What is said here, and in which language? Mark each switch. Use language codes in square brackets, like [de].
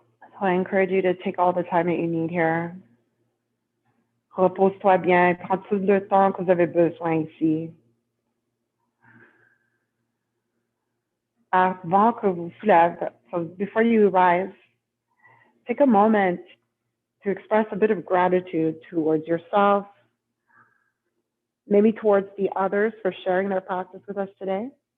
[en] So I encourage you to take all the time that you need here. [fr] Repose-toi bien, prends tout le temps que vous avez besoin ici. avant que vous soulèvez, [en] so before you rise, take a moment to express a bit of gratitude towards yourself, maybe towards the others for sharing their practice with us today.